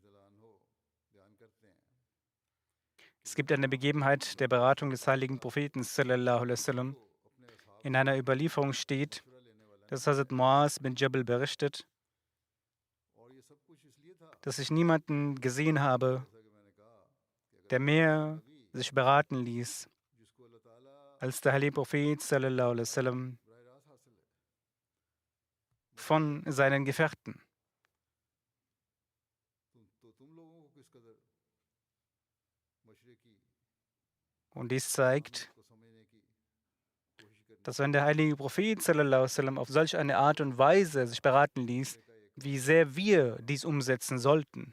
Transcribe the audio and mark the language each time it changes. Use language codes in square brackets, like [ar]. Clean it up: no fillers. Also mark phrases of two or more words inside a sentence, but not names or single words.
[de] Es gibt eine Begebenheit der Beratung des heiligen Propheten [ar] صلى الله عليه وسلم. [de] In einer Überlieferung steht, dass Hazrat Muaz bin Jabal berichtet, dass ich niemanden gesehen habe, der mehr sich beraten ließ, als der heilige Prophet [ar] صلى الله عليه وسلم. [de] von seinen Gefährten. Und dies zeigt, dass wenn der heilige Prophet [ar] صلى الله عليه وسلم [de] auf solch eine Art und Weise sich beraten ließ, wie sehr wir dies umsetzen sollten.